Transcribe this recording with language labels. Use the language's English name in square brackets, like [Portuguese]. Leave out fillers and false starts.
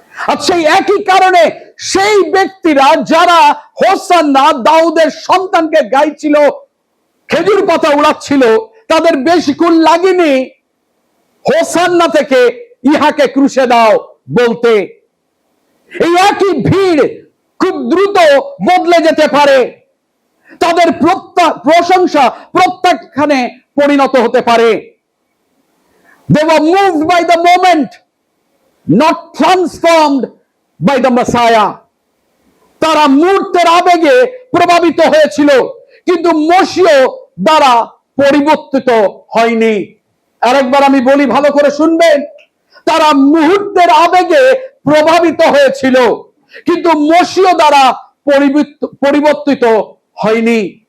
[Bangla] আর সেই একই কারণে সেই ব্যক্তিরা যারা হোসান্না দাউদের সন্তানকে গাইছিল, খেজুর পাতা উড়াচ্ছিল, তাদের বেশিক্ষণ লাগেনি হোসান্না থেকে ইহাকে ক্রুশে দাও বলতে। এই একই ভিড় খুব দ্রুত বদলে যেতে পারে, তাদের প্রশংসা প্রত্যাখ্যানে পরিণত হতে পারে। [English] They were moved by the moment, not transformed by the Messiah. [Bangla] তারা মুহূর্তের আবেগে প্রভাবিত হয়েছিল, কিন্তু মসিহ দ্বারা পরিবর্তিত হয়নি। আরেকবার আমি বলি, ভালো করে শুনবেন। তারা মুহূর্তের আবেগে প্রভাবিত হয়েছিল, কিন্তু মসিহ দ্বারা পরিবর্তিত হয়নি।